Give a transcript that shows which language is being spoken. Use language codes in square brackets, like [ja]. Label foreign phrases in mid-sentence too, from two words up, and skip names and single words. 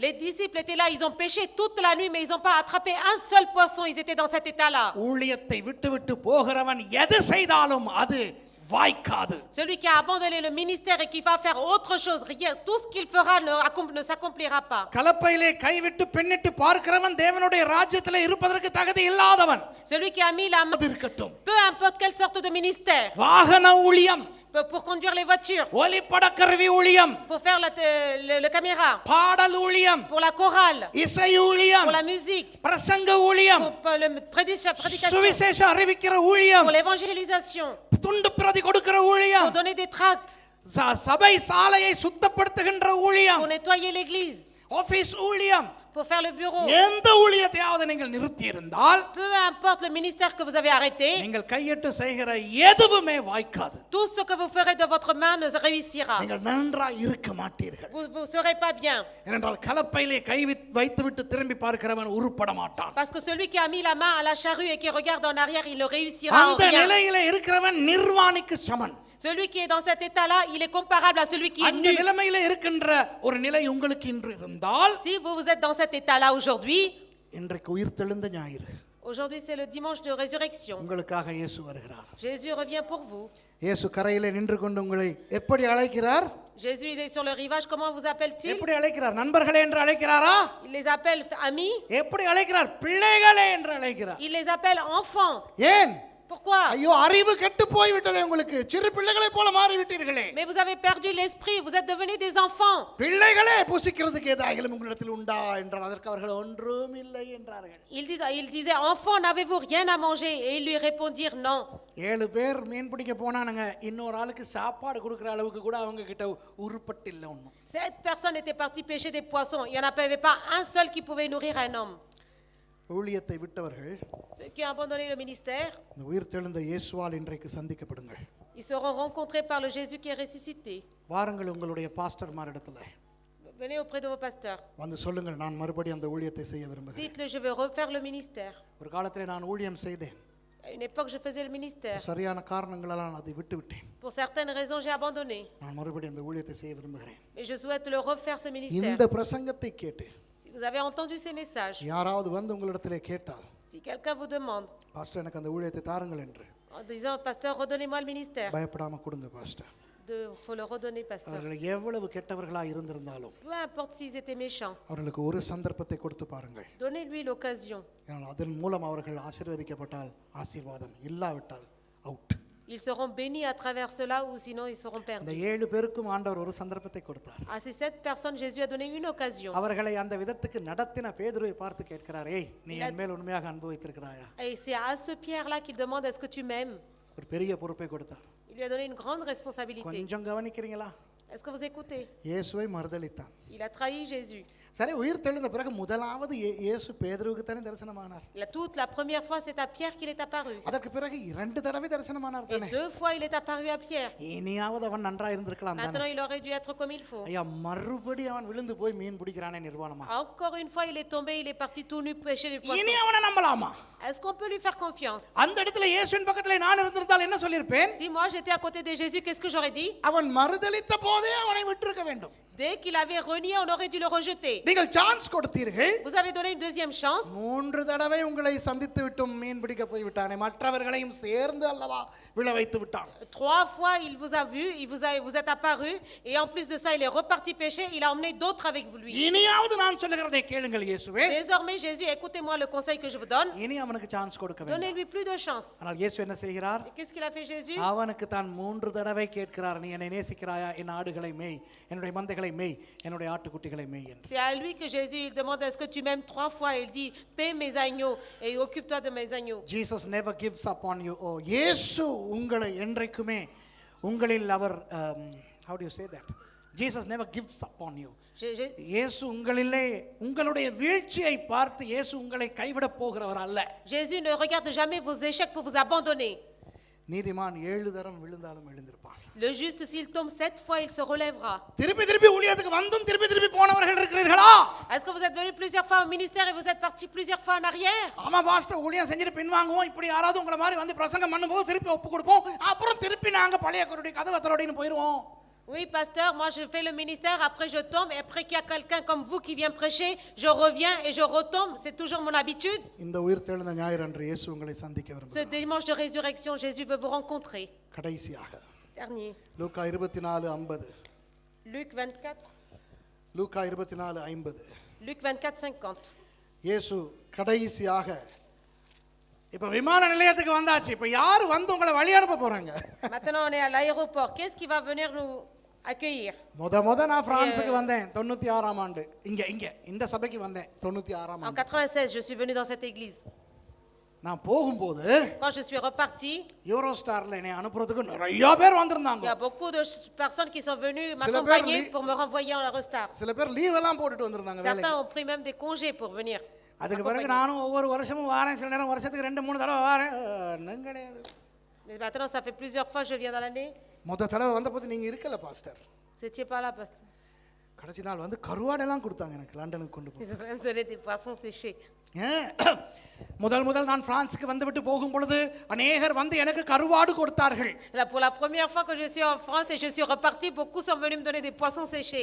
[fr] Les disciples étaient là, ils ont pêché toute la nuit mais ils n'ont pas attrapé un seul poisson, ils étaient dans cet état-là. [ta] ஊழியத்தை விட்டு போகிறவன் எது செய்தாலும் அது வாய்க்காது. [fr] Celui qui a abandonné le ministère et qui va faire autre chose, rien, tout ce qu'il fera ne s'accomplira pas. [ta] கலப்பையிலே கைவிட்டு பின்னிட்டு பார்க்கிறவன் தேவனுடைய ராஜ்யத்திலே இருப்பதற்கு தகுதி இல்லாதவன். [fr] Celui qui a mis la main, [ta] இருக்கட்டும். [fr] peu importe quelle sorte de ministère, [ta] வாகன ஊழியம், [fr] pour conduire les voitures, [ta] ஒலிப்பட கருவி ஊழியம், [fr] pour faire le caméra, [ta] பாடல் ஊழியம், [fr] pour la chorale, [ta] இசை ஊழியம், [fr] pour la musique, [ta] பிரசங்க ஊழியம், [fr] pour le prédication, [ta] சுவிசேஷ அறிவிக்கிற ஊழியம், [fr] pour l'évangélisation, [ta] துண்டு பிரதி கொடுக்கிற ஊழியம், [fr] pour donner des tracts, [ta] சபை சாலையை சுத்தப்படுத்துகின்ற ஊழியம், [fr] pour nettoyer l'église, [ta] ஆபீஸ் ஊழியம், [fr] pour faire le bureau. [ta] எந்த ஊழியத்தையாவது நீங்கள் நிறுத்தி இருந்தால், [fr] Peu importe le ministère que vous avez arrêté, [ta] நீங்கள் கையிட்டு செய்கிற எதுவுமே வாய்க்காது. [fr] tout ce que vous ferez de votre main ne réussira. [ta] நீங்கள் நன்றாய் இருக்க மாட்டீர்கள். [fr] Vous serez pas bien. [ta] ஏனென்றால் கலப்பையிலே கை வைத்துவிட்டு திரும்பி பார்க்கிறவன் உருப்பட மாட்டான். [fr] Parce que celui qui a mis la main à la charrue et qui regarde en arrière, il ne réussira en [ta] அந்த [fr] rien. [ta] நிலையிலே இருக்கிறவன் நிர்வாணிக்கு சமன். [fr] Celui qui est dans cet état-là, il est comparable à celui qui est [ta] அந்த [fr] nu. [ta] நிலைமையிலே இருக்கின்ற ஒரு நிலை உங்களுக்கு இன்று இருந்தால், [fr] Si vous êtes dans cet état-là aujourd'hui, [ta] இன்றைக்கு உயிர்த்தெழுந்த ஞாயிறு. [fr] aujourd'hui c'est le dimanche de résurrection. [ta] உங்களுக்காக இயேசு வருகிறார். [fr] Jésus revient pour vous. [ta] இயேசு கரையிலே நின்று கொண்டு உங்களை எப்படி அழைக்கிறார்? [fr] Jésus il est sur le rivage, comment vous appelle-t-il? [ta] எப்படி அழைக்கிறார்? நண்பர்களே என்று அழைக்கிறாரா? [fr] Il les appelle amis. [ta] எப்படி அழைக்கிறார்? பிள்ளைகளே என்று அழைக்கிறார். [fr] Il les appelle enfants. [ta] ஏன்? [fr] pourquoi? [ta] ஐயோ அறிவு கெட்டு போய் விட்டதே உங்களுக்கு, சிறு பிள்ளைகளை போல மாறி விட்டீர்களே. [fr] Mais vous avez perdu l'esprit, vous êtes devenus des enfants. [ta] பிள்ளைகளே புசிக்கிறதுக்கு ஏதாயிலும் உங்களிடத்தில் உண்டா என்றால் அதற்கு அவர்கள் ஒன்றும் இல்லை என்றார்கள். [fr] Il disait, enfants, n'avez-vous rien à manger? Et ils lui répondirent non. [ta] 7 பேர் மீன் பிடிக்க போனானுங்க, இன்னொரு ஆளுக்கு சாப்பாடு கொடுக்குற அளவுக்கு கூட அவங்க கிட்ட உருப்பட்டு இல்லை ஒன்றும். [fr] 7 personnes étaient parties pêcher des poissons. Il n'y en avait pas un seul qui pouvait nourrir un homme. [ta] ஊழியத்தை விட்டவர்கள், [fr] Ceux qui ont abandonné le ministère, [ta] இந்த உயிர் தெழுந்த இயேசுவால் இன்றைக்கு சந்திக்கப்படுங்கள். [fr] ils seront rencontrés par le Jésus qui est ressuscité. [ta] வாருங்கள் உங்களுடைய பாஸ்டர்மாரிடத்துல [fr] Venez auprès de vos pasteurs. [ta] வந்து சொல்லுங்கள், நான் மறுபடியும் அந்த ஊழியத்தை செய்ய விரும்புகிறேன். [fr] Dites-le, je veux refaire le ministère. [ta] ஒரு காலத்திலே நான் ஊழியம் செய்தேன், [fr] À une époque, je faisais le ministère. [ta] சரியான காரணங்களால் நான் அதை விட்டு விட்டேன். [fr] Pour certaines raisons, j'ai abandonné. [ta] நான் மறுபடியும் அந்த ஊழியத்தை செய்ய விரும்புகிறேன். [fr] Mais je souhaite le refaire, ce ministère. [ta] இந்த பிரசங்கத்தை கேட்டு [fr] Si vous avez entendu ces messages, [ta] யாராவது வந்து உங்களிடத்திலே கேட்டால், [fr] si quelqu'un vous demande, [ta] பாஸ்டர் எனக்கு அந்த ஊழியத்தை தாருங்கள் என்று, [fr] en disant, pasteur, redonnez-moi le ministère, [ta] பயப்படாம கொடுங்க பாஸ்டர். [fr] il faut le redonner, pasteur. [ta] அவர்கள் எவ்வளவு கெட்டவர்களா இருந்திருந்தாலும் [fr] Peu importe s'ils étaient méchants, [ta] அவர்களுக்கு ஒரு சந்தர்ப்பத்தை கொடுத்து பாருங்கள். [fr] donnez-lui l'occasion. [ta] ஏனால் அதன் மூலம் அவர்கள் ஆசீர்வதிக்கப்பட்டால் ஆசீர்வாதம், இல்லாவிட்டால் அவுட். [fr] Ils seront bénis à travers cela ou sinon ils seront [ta] இந்த [fr] perdus. [ta] 7 பேருக்கும் ஆண்டவர் ஒரு சந்தர்ப்பத்தை கொடுத்தார். [fr] À ces 7 personnes, Jésus a donné une occasion. [ta] அவர்களை அந்த விதத்துக்கு நடத்தின பேதுருவை பார்த்து கேட்கிறார், ஏய் நீ என் மேல் உண்மையாக அன்பு வைத்திருக்கிறாயா? [fr] Et c'est à ce Pierre-là qu'il demande, est-ce que tu m'aimes? [ta] ஒரு பெரிய பொறுப்பை கொடுத்தார். [fr] Il lui a donné une grande responsabilité. [ta] கொஞ்சம் கவனிக்கிறீங்களா? [fr] Est-ce que vous écoutez? [ta] இயேசுவை மறுதலித்தான். [fr] Il a trahi Jésus. [ta] சரி, உயிர் தெழுந்த பிறகு முதலாவது இயேசு பேதுருவுக்கு தானே தரிசனமானார். [fr] Toute la première fois, c'est à Pierre qu'il est apparu. [ta] அதற்கு பிறகு 2 தடவை தரிசனமானார் [fr] Et [ta] தானே. [fr] 2 fois, il est apparu à Pierre. [ta] இனியாவது அவன் நன்றா இருந்திருக்கலாம் தானே. [fr] Maintenant, il aurait dû être comme il faut. [ta] ஐயா, மறுபடி அவன் விழுந்து போய் மீன் பிடிக்கிறானே நிர்வாணமா. [fr] Encore une fois, il est tombé, il est parti tout nu pêcher les poissons. [ta] இனி அவனை நம்பலாமா? [fr] Est-ce qu'on peut lui faire confiance? [ta] அந்த இடத்துல இயேசுவின் பக்கத்துல நான் இருந்திருந்தால் என்ன சொல்லிருப்பேன்? [fr] Si moi j'étais à côté de Jésus, qu'est-ce que j'aurais dit? [ta] அவன் மறுதலித்த போதே அவனை விட்டிருக்க வேண்டும். [fr] Dès qu'il avait renié, on aurait dû le rejeter. [ta] நீங்கள் சான்ஸ் கொடுத்தீர்கள். [fr] Vous avez donné une deuxième chance. [ta] 3 தடவை உங்களை சந்தித்து விட்டும் மீன் பிடிக்க போய் விட்டானே, மற்றவர்களையும் சேர்ந்து அல்லவா விழ வைத்து விட்டான். [fr] 3 fois, il vous a vu, vous êtes apparu, et en plus de ça, il est reparti pêcher, il a emmené d'autres avec lui. [ta] இனியாவது நான் சொல்லுகிறதை கேளுங்கள் இயேசுவே. [fr] Désormais, Jésus, écoutez-moi le conseil que je vous donne. [ta] இனி அவனுக்கு சான்ஸ் கொடுக்க வேண்டும். [fr] Donnez-lui plus de chance. [ta] ஆனால் இயேசு என்ன செய்கிறார்? [fr] Et qu'est-ce qu'il a fait Jésus? [ta] அவனுக்கு தான் 3 தடவை கேட்கிறார், நீ என்னை நேசிக்கிறாயா? என் ஆடுகளை மேய், என்னுடைய மந்தைகளை மேய், என்னுடைய ஆட்டுக்குட்டிகளை மேய் என்று. [fr] C'est à lui que Jésus il demande, est-ce que tu m'aimes 3 fois? Il dit, paie mes agneaux et occupe-toi de mes agneaux. [en] Jesus never gives up on you. [ta] Oh, இயேசு உங்களை என்றைக்குமே உங்களில் அவர் [en] how do you say that? Jesus never gives up on you. [ta] இயேசு உங்களிலே உங்களுடைய வீழ்ச்சியை பார்த்து இயேசு உங்களை கைவிட போகிறவர் அல்ல. [fr] Jésus ne regarde jamais vos échecs pour vous abandonner. [ta] நீதிமான் 7 தரம் விழுந்தாலும் எழுந்திருப்பான். [fr] Le juste s'il tombe 7 fois, il se relèvera. [ta] திருப்பி ஊழியத்துக்கு வந்தும் திருப்பி போனவர்கள் இருக்கிறீர்களா? [fr] Est-ce que vous êtes venu plusieurs fois au ministère et vous êtes parti plusieurs fois en arrière? [ta] ஆமா பாஸ்டர், ஊழியம் செஞ்சிட்டு பின்வாங்குவோம், இப்படி யாராவது உங்களை மாதிரி வந்து பிரசங்கம் பண்ணும்போது திருப்பி ஒப்பு கொடுப்போம், அப்புறம் திருப்பி நாங்க பழைய கருடைய கதவை தரோடின்னு போயிடுவோம். [fr] Oui, pasteur, moi je fais le ministère, après je tombe, et après qu'il y a quelqu'un comme vous qui vient prêcher, je reviens et je retombe, c'est toujours mon habitude. [ta] இந்த உயிர் தெழுந்த ஞாயிறு அன்று இயேசு உங்களை சந்திக்க [fr] Ce [ta] விரும்புகிறார். [fr] dimanche de résurrection, Jésus veut vous rencontrer. [ta] கடைசியாக [fr] Dernier. [ta] லூக்கா 24:50. [fr] Luc 24. [ta] லூக்கா 24:50. [fr] Luc 24:50. [ta] இயேசு கடைசியாக இப்ப விமான நிலையத்துக்கு வந்தாச்சு. இப்ப யாரு வந்து உங்களை வழி அனுப்ப போறாங்க? [fr] Maintenant on est à l'aéroport. Qu'est-ce qui va venir nous accueillir? [ta] முத நான் பிரான்சுக்கு வந்தேன் 96ஆம் ஆண்டு. இங்க இந்த சபைக்கு வந்தேன் 96ஆம் [fr] En [ta] ஆண்டு. [fr] 96, je suis venu dans cette église. [ta] நான் போகும்போது [fr] Quand je suis reparti, [ta] யூரோஸ்டார்ல என்னை அனுப்புறதுக்கு நிறைய பேர் [fr] il [ta] வந்திருந்தாங்க. [fr] y a beaucoup de personnes qui sont venues C'est m'accompagner le pour me renvoyer en Eurostar. [ta] சில பேர் லீவ் எல்லாம் போட்டுட்டு வந்திருந்தாங்க வேலைக்கு. [fr] Certains ont pris même des congés pour venir. [ta] அதுக்கு பிறகு நானும் ஒவ்வொரு வருஷமும் வாரேன், சில நேரம் வருஷத்துக்கு 2-3 தடவை வாரேன். ஒன்றும் கிடையாது. [fr] Mais maintenant, ça fait plusieurs fois que je viens dans l'année. [ta] மொத தடவை வந்தபோது நீங்க இருக்கல பாஸ்டர். [fr] Vous n'étiez pas là, pasteur. [ta] கடைசி நாள் வந்து கருவாடெல்லாம் கொடுத்தாங்க எனக்கு, லண்டனுக்கு கொண்டு போய். [fr] Ils ont même donné des poissons séchés. [ta] முதல் நான் பிரான்சுக்கு வந்துவிட்டு போகும் பொழுது அநேகர் வந்து எனக்கு கருவாடு கொடுத்தார்கள். [fr] Là, pour la première fois que je suis en France et je suis reparti, beaucoup sont venus me donner des poissons séchés.